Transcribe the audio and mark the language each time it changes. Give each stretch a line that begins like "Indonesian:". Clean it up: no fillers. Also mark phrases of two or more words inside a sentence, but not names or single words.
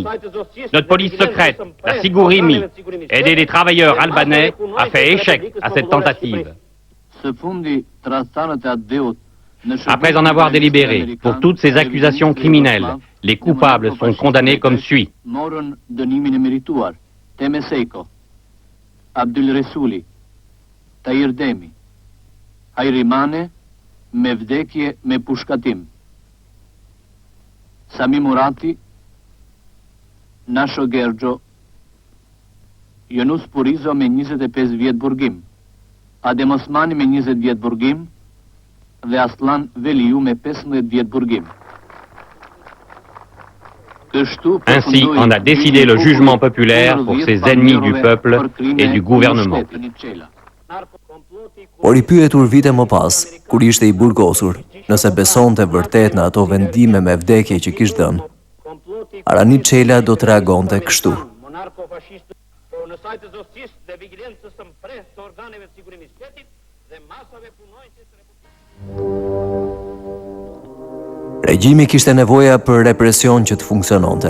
French: Notre police secrète, la Sigurimi, aidée des travailleurs albanais, a fait échec à cette tentative. Après en avoir délibéré, pour toutes ces accusations criminelles, les coupables sont condamnés comme suit.
Albanian: Abdul Resuli, Tahir Demi, Hajrimane, me vdekje me pushkatim. Sami Murati, Nasho Gergjo, Yunus Purizo me 25 vjet burgim, Adem Osmani me 20 vjet burgim dhe Aslan Veliu me 15 vjet burgim.
French: Ainsi en a décidé le jugement populaire pour ces ennemis du peuple et du gouvernement.
Albanian: Por I pyetur vite më pas, kur ishte I burgosur, nëse besonte vërtet në ato vendime me vdekje që kishte dhënë, Aramit Cella do të reagonte kështu. Regjimi kishte nevoja për represion që të funksiononte.